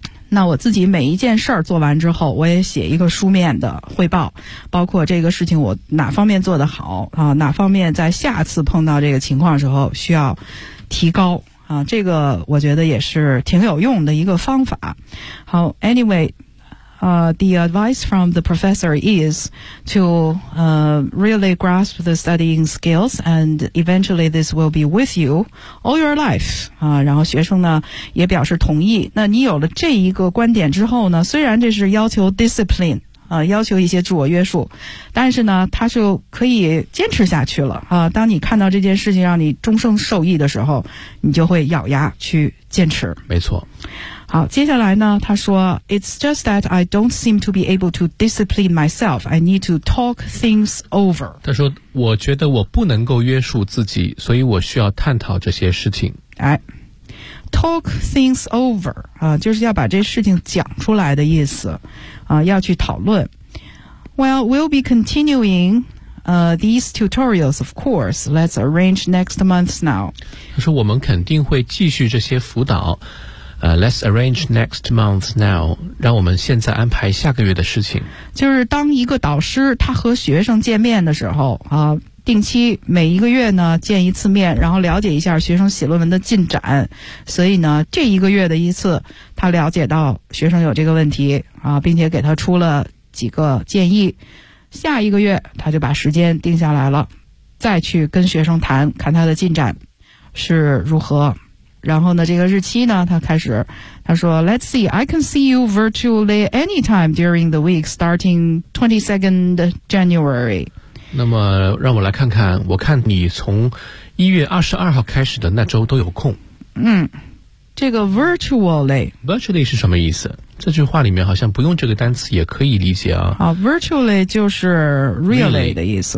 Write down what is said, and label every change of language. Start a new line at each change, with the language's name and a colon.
Chinese: 那我自己每一件事儿做完之后，我也写一个书面的汇报，包括这个事情我哪方面做得好哪方面在下次碰到这个情况时候需要提高这个我觉得也是挺有用的一个方法。
English: 好 ，anyway， the advice from the professor is to really grasp the studying skills, and eventually this will be with you all your life
Chinese: 然后学生呢也表示同意。那你有了这一个观点之后呢，虽然这是要求 discipline 要求一些自我约束，但是呢，他就可以坚持下去了当你看到这件事情让你终生受益的时候，你就会咬牙去坚持。没错。好，接下来呢他说
English: It's just that I don't seem to be able to discipline myself. I need to talk things over.
Chinese: 他说我觉得我不能够约束自己，所以我需要探讨这些事情。哎，
English: talk things over
Chinese: 就是要把这事情讲出来的意思要去讨论。
English: Well, we'll be continuing these tutorials, of course. Let's arrange next month now.
Chinese: 他说我们肯定会继续这些辅导
English: let's arrange next month now.
Chinese: 让我们现在安排下个月的事情。就是当一个导师他和学生见面的时候定期每一个月呢见一次面，然后了解一下学生写论文的进展。所以呢这一个月的一次他了解到学生有这个问题并且给他出了几个建议。下一个月他就把时间定下来了，再去跟学生谈，看他的进展是如何。然后呢这个日期呢他开始，他说
English: Let's see, I can see you virtually anytime during the week starting 22nd January.
Chinese: 那么让我来看看，我看你从1月22号开始的那周都有空。这个 virtually。
English: Virtually 是什么意思？
Chinese: 这句话里面好像不用这个单词也可以理解 virtually 就是 really 的意思。